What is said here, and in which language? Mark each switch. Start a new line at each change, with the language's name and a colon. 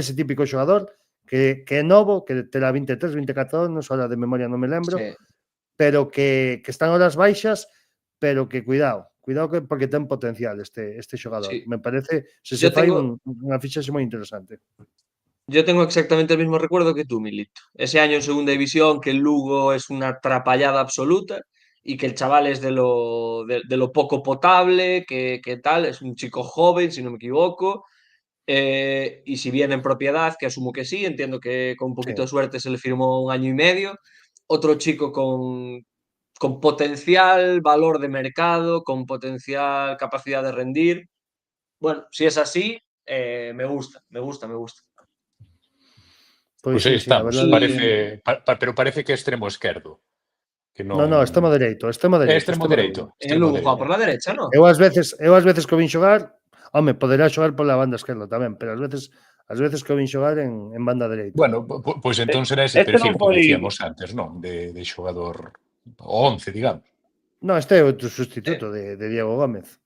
Galician: Ese típico xogador que é novo, que terá 23, 24 anos, ahora de memoria non me lembro, pero que están horas baixas, pero que cuidado porque ten potencial este xogador. Me parece, se fai unha fichaxe moi interesante.
Spanish: Yo tengo exactamente el mismo recuerdo que tú, Milito. Ese año en segunda división, que el Lugo es una atrapallada absoluta y que el chaval es de lo poco potable, que tal, es un chico joven, si no me equivoco. Y si viene en propiedad, que asumo que sí, entiendo que con un poquito de suerte se le firmó 1 año y medio. Otro chico con potencial valor de mercado, con potencial capacidad de rendir. Bueno, si es así, me gusta.
Galician: Pois aí estamos, pero parece que é extremo esquerdo. No, extremo dereito. Extremo dereito.
Spanish: En Lugo juega por la derecha, non?
Galician: Eu ás veces que o vin xogar, home, poderá xogar pola banda esquerda tamén, pero ás veces que o vin xogar en banda dereita. Bueno, pois entón será ese perfil que dicíamos antes, non? De xogador 11, digamos. No, este é outro sustituto de Diego Gómez.